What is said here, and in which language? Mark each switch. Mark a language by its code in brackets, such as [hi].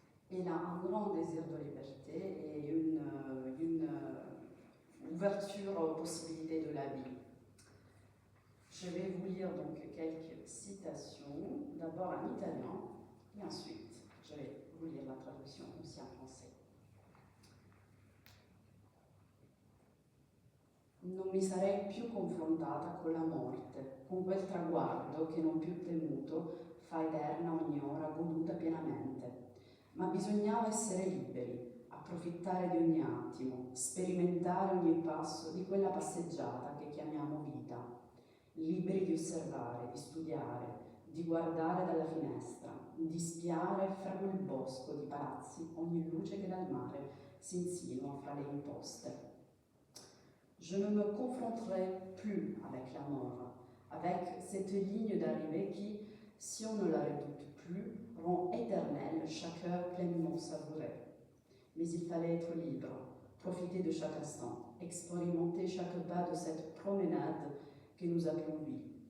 [fr] Il a un grand désir de liberté et une ouverture aux possibilités de la vie. Je vais vous lire donc quelques citations, d'abord en italien, et ensuite je vais vous lire la traduction aussi en français. [it] Non mi sarei più confrontata con la morte, con quel traguardo che non più temuto fa eterna ogni ora goduta pienamente. Ma bisognava essere liberi, approfittare di ogni attimo, sperimentare ogni passo di quella passeggiata che chiamiamo vita, liberi di osservare, di studiare, di guardare dalla finestra, di spiare fra quel bosco di palazzi ogni luce che dal mare si insinua fra le imposte. [fr] Je ne me confronterai plus avec la mort, avec cette ligne d'arrivée qui, si on ne la redoute plus, rend éternelle chaque heure pleinement savourée. Mais il fallait être libre, profiter de chaque instant, expérimenter chaque pas de cette promenade que nous appelons vie.